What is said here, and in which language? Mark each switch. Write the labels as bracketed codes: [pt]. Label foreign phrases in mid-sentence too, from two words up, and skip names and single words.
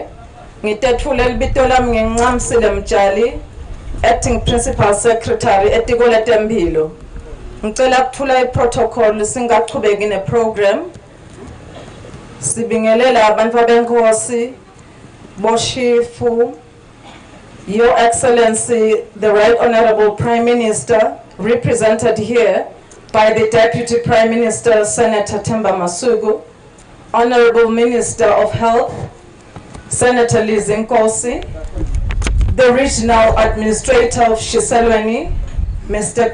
[ss] Ngitethule libito lami ngincamisile Mtshali, [en] Acting Principal Secretary [ss] etiko letempilo. Ngicela kuthula iprotocol singaqhubeki neprogram. Sibingelela abantu abenkosi, boshifu, [en] Your Excellency, the Right Honourable Prime Minister, represented here by the Deputy Prime Minister, Senator Themba Masuku, Honourable Minister of Health, Senator Liz Nkosi, the Regional Administrator of SHISELWENI, Mr.